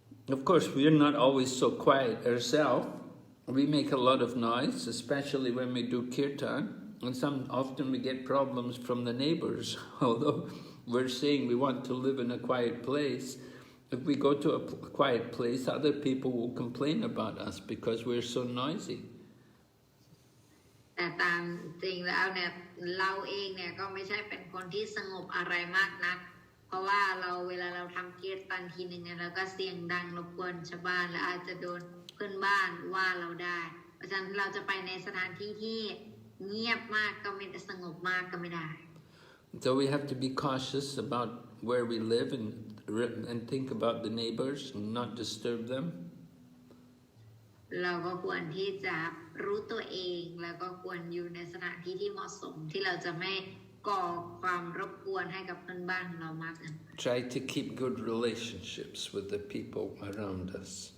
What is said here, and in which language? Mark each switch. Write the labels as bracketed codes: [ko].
[en] Of course, we are not always so quiet ourselves. We make a lot of noise, especially when we do kirtan, and often we get problems from the neighbors. Although we're saying we want to live in a quiet place, if we go to a quiet place, other people will complain about us because we're so noisy. [th] แต่ตามจริงแล้วเนี่ยเราเองเนี่ยก็ไม่ใช่เป็นคนที่สงบอะไรมากนักเพราะว่าเวลาเราทำเกียรตันทีหนึ่งเนี่ยเราก็เสียงดังรบกวนชาวบ้านและอาจจะโดนเพื่อนบ้านว่าเราได้เพราะฉะนั้นเราจะไปในสถานที่ที่เงียบมากก็ไม่สงบมากก็ไม่ได้ [en] So we have to be cautious about where we live and think about the neighbors and not disturb them. [th] เราก็ควรที่จะรู้ตัวเองแล้วก็ควรอยู่ในสถานที่ที่เหมาะสมที่เราจะไม่ก่อความรบกวนให้กับเพื่อนบ้านของเรามากเกิน [en] Try to keep good relationships with the people around us.